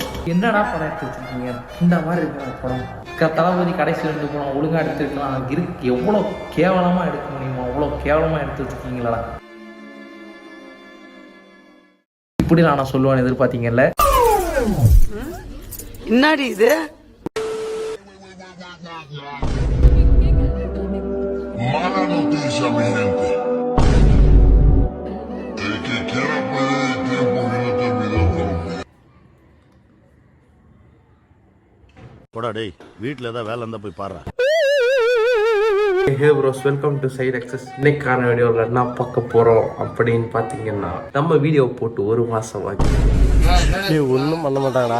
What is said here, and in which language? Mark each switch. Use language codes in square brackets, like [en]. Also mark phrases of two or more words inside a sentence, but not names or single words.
[ta] என்னடா படம் எடுத்து வச்சிருக்கீங்க, இந்த மாதிரி இருக்கிற படம் தளபதி கடைசியில் இருந்து போனோம் ஒழுங்காக எடுத்துருக்கலாம் இருக்கு, எவ்வளோ கேவலமாக எடுக்க முடியுமோ அவ்வளோ கேவலமாக எடுத்து வச்சிருக்கீங்களா, இப்படி நான் சொல்லுவேன் எதிர்பார்த்தீங்கல்ல. என்னடி இது? [es] Mala noticia, mi gente. El que quiera perder el tiempo viendo este video conmigo. [ta] போடா டேய், வீட்டில் ஏதாவது வேலை இருந்தால் போய் பாடுறா. [en] Hey bros, welcome to side access. [ta] இன்னைக்கான வீடியோவில் என்ன பார்க்க போகிறோம் அப்படின்னு பார்த்தீங்கன்னா, நம்ம வீடியோ போட்டு 1 மாதம் ஆகி ஒன்றும் பண்ண மாட்டாங்கடா.